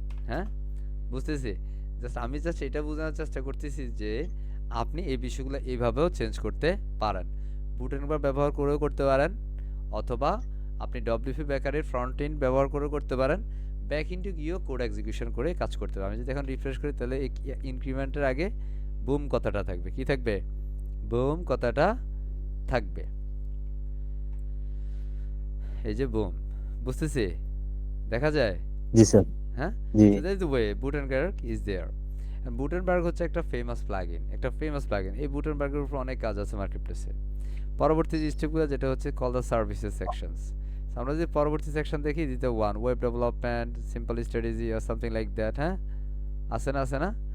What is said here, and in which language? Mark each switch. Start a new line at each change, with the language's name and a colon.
Bangla: হ্যাঁ বুঝতেছি জাস্ট আমি জাস্ট এটা বোঝানোর চেষ্টা করতেছি যে আপনি এই বিষয়গুলো এইভাবেও চেঞ্জ করতে পারেন গুটেনবার্গ ব্যবহার করেও করতে পারেন অথবা আপনি ডব্লিউপি বেকারের ফ্রন্ট এন্ড ব্যবহার করে করতে পারেন ব্যাক এন্ডে গিয়েও কোড এক্সিকিউশন করে কাজ করতে পারেন আমি যদি এখন রিফ্রেশ করি তাহলে ইনক্রিমেন্টের আগে বুম কথাটা থাকবে কি থাকবে বুম কথাটা থাকবে এই যে বুম বুঝতেছি দেখা যায় জি স্যার হ্যাঁ জি
English: so that is the way Gutenberg is there
Bangla: বুটেনবার্গ হচ্ছে একটা ফেমাস প্লাগইন, এই বুটেনবার্গের উপর অনেক কাজ আছে মার্কেটপ্লেসে। পরবর্তী যে স্টেপগুলো যেটা হচ্ছে কল দ্য সার্ভিসেস সেকশনস। আমরা যদি পরবর্তী সেকশন দেখি দিতে one web development, simple strategy আর
English: something like that,
Bangla: হ্যাঁ আছে না?